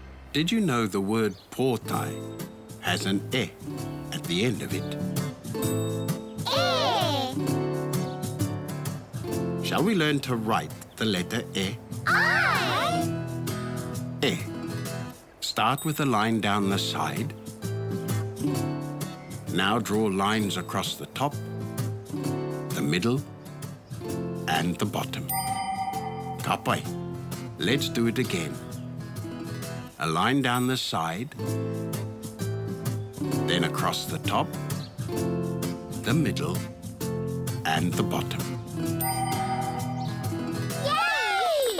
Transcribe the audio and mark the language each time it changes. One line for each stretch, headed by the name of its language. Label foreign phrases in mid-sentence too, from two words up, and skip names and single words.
English: Did you know the word pōtai has an e at the end of it? E. Shall we learn to write the letter e? I. E. Start with a line down the side. Now draw lines across the top, the middle, and the bottom.
Māori: Ka pai.
English: Let's do it again. A line down the side, then across the top, the middle, and the bottom. Yay!